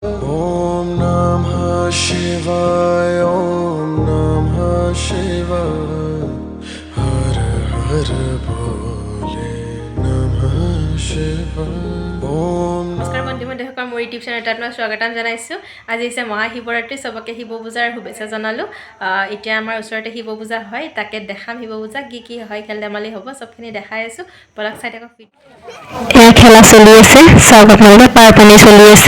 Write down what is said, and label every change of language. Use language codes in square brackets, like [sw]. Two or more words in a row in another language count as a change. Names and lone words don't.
[sa] ॐ नमः शिवाय, ॐ नमः शिवाय, हर हर बोले नमः शिवाय. Om [as] নমস্কাৰ বন্ধু-বান্ধৱীসকল, মোৰ ইউটিউব চেনেলত আপোনাক স্বাগতম জনাইছোঁ। আজি হৈছে মহাশিৱৰাত্ৰি, চবকে শিৱ পূজাৰ শুভেচ্ছা জনালোঁ। এতিয়া আমাৰ ওচৰতে শিৱ পূজা হয়, তাকে দেখাম শিৱ পূজা কি কি হয়, খেল ধেমালি হ'ব, চবখিনি দেখাই আছোঁ। বলক চাই থাকক। এয়া খেলা চলি আছে, চাওক আপোনালোকে পাৰ পানী চলি আছে।